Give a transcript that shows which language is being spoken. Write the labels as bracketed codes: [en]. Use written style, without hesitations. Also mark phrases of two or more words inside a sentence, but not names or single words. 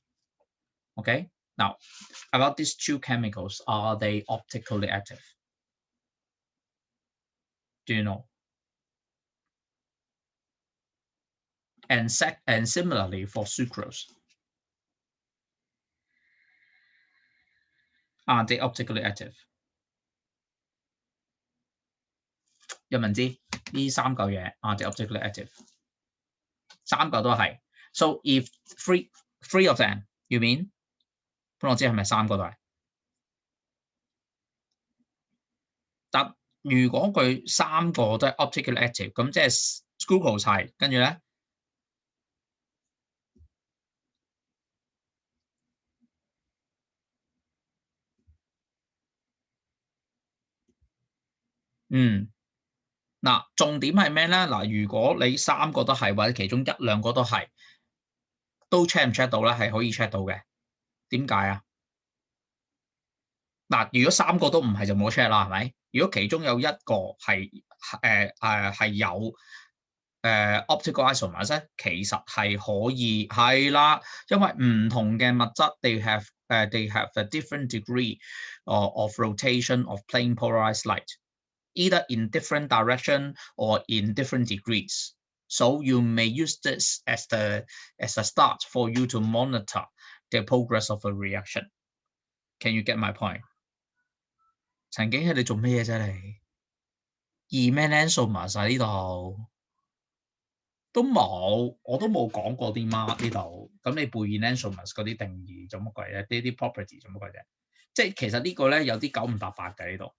[en] Okay, now about these two chemicals, are they optically active? Do you know? And similarly for sucrose, are they optically active? [yue] 有冇人知呢三嚿嘢 [en] are they optically active？ [yue] 三嚿都係。 [en] So if three of them, you mean？ [yue] 咁我知係咪三個都係？但如果佢三個都係 [en] optically active， [yue] 咁即係 glucose 係，跟住咧，嗱，重點係咩咧？嗱，如果你三個都係，或者其中一兩個都係，都 check 唔 check 到咧？係可以 check 到嘅。點解啊？嗱，如果三個都唔係就冇 check 啦，係咪？如果其中有一個係有 [en] optical isomers [yue] 咧，其實係可以係啦，因為唔同嘅物質 [en] they have a different degree of rotation of plane polarized light, either in different direction or in different degrees. So you may use this as a start for you to monitor the progress of a reaction. Can you get my point? [yue] 陳景熙，你做咩啫你？二 enantiomers 喺呢度都冇，我都冇講過啲乜呢度。咁你背 enantiomers 嗰啲定義做乜鬼啫？呢啲 property 做乜鬼啫？即係其實呢個咧有啲九唔搭八嘅呢度。